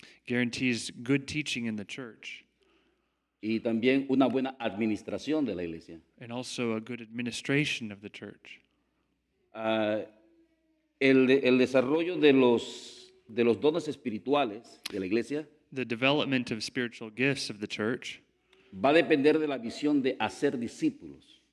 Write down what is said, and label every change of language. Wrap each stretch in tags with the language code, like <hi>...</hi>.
<en>guarantees good teaching in the church,</en> <es>y también una buena administración de la iglesia.</es> <en>and also a good administration of the church.</en> <es>Ah, el desarrollo de los dones espirituales de la iglesia</es> <en>The development of spiritual gifts of the church</en> <es>va a depender de la visión de hacer discípulos.</es>